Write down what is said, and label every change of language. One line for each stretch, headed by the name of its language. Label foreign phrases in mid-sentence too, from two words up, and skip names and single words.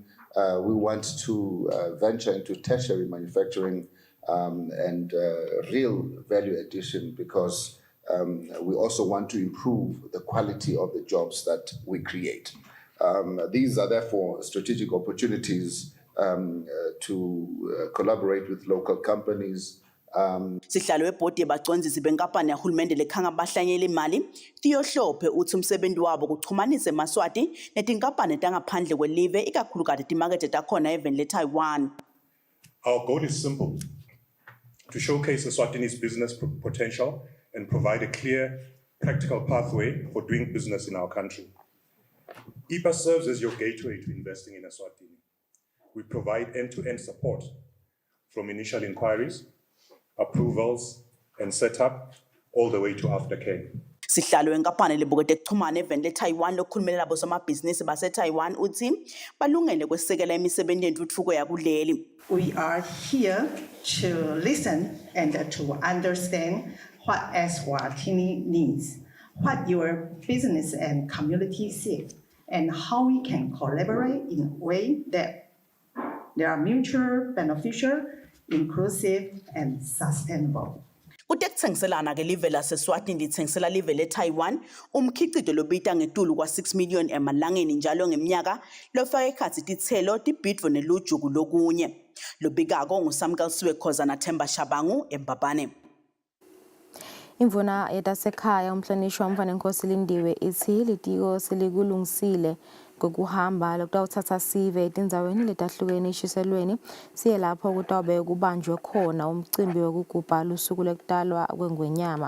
English: We want to venture into tertiary manufacturing and real value addition because we also want to improve the quality of the jobs that we create. These are therefore strategic opportunities to collaborate with local companies.
Swati: Sihlalo webhodi yabacwenzisi benkampani yahulumende lekhanga abahlanyeli imali Tiyohlophe uthi umsebenzi wabo kuchumanisa eMaswati netinkampani tangaphandle kwelive ikakhulukazi timakethe takhona even le-Taiwan.
English: Our goal is simple: to showcase Eswatini's business potential and provide a clear, practical pathway for doing business in our country. IPA serves as your gateway to investing in Eswatini. We provide end-to-end support from initial inquiries, approvals, and setup, all the way to aftercare.
Swati: Sihlalo wenkampani lebukete kuchumana even le-Taiwan lokukhulumelela bosomabhizinisi base-Taiwan uthi balungele kwesekela imisebenzi yentuthuko yakuleli.
English: We are here to listen and to understand what Eswatini needs, what your business and community seek, and how we can collaborate in a way that they are mutually beneficial, inclusive, and sustainable.
Swati: Kutekuthengiselana ke live laseSwatini lithengisela live le-Taiwan umkhicito lobita ngetulu kwa-6 million emalangeni njalo ngeminyaka lofaka ekhatsi titselo tibhidvo nelujugu lokunye. Lobikako nguSamkelsiwe Khoza naThemba Shabangu eMbabane. Imvuna yetasekhaya umhlonishwa uMfanenkosi Lindiwe ithi litiko selikulungisile ngokuhamba lokutawuthatha sive etindzaweni letahlukene eshiselweni siye lapho kutawube kubanjwe khona umcimbi wokugubha lusuku lekutalwa kwengwenyama.